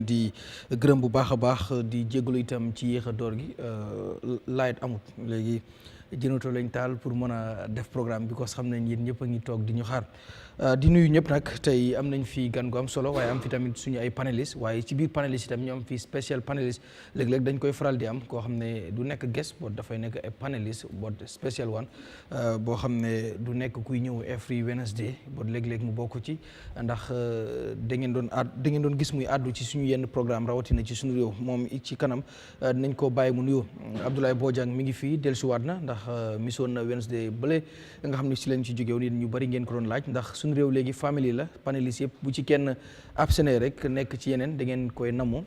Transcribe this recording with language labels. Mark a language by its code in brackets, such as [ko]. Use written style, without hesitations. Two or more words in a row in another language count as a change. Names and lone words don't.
[wo] di gërëm bu baax a baax di jégalu itam ci yéex a door gi light amut léegi jënato lañ taal pour mën a def programme bi [fr] parce que [wo] xam nañ yéen ñëpp a ngi toog di ñu xaar di nuyu ñëpp nag tey am nañ fi gan gu am solo waaye am fi tamit suñu ay panélistes waaye ci biir panélistes itam ñu am fi [fr] spécial panéliste [wo] léeg-léeg dañ koy faral di am koo xam ne du nekk guest boot dafay nekk ay panéliste boot spécial one boo xam ne du nekk kuy ñëw [en] every Wednesday [wo] boot léeg-léeg mu bokk ci ndax da ngeen doon gis muy àddu ci suñu yenn programme rawatina ci suñu réew moom ci kanam dinañ ko bàyyi mu nuyoo Abdoulaye Bojang mi ngi fii dellusiwaat na ndax misoon na Wednesday bële nga xam ne si lañ ci jógew nit ñu bari ngeen ko doon laaj ndax suñu réew léegi famille la panélistes yëpp bu ci kenn absene rek nekk ci yeneen da ngeen koy namu